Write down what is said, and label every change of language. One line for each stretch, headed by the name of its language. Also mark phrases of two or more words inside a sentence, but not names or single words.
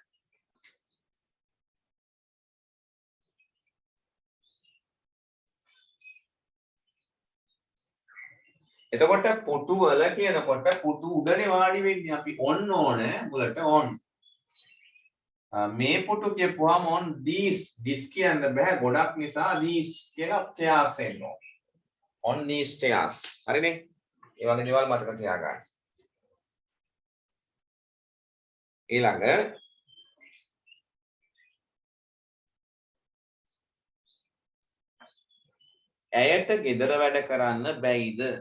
Sinhala: එතකොට පුටුවල කියනකොට පුටු උඩනේ වාඩි වෙන්නේ. අපි on ඕනේ මුලට on. මේ පුටු කියපුවාම
English: on this
Sinhala: කියන්න බෑ ගොඩක් නිසා these කියලා chairs එනවා.
English: on these chairs.
Sinhala: හරිනේ? ඒ වගේ දේවල් මතක තියාගන්න. ඊළඟ ඇයට ගෙදර වැඩ කරන්න බැයිද?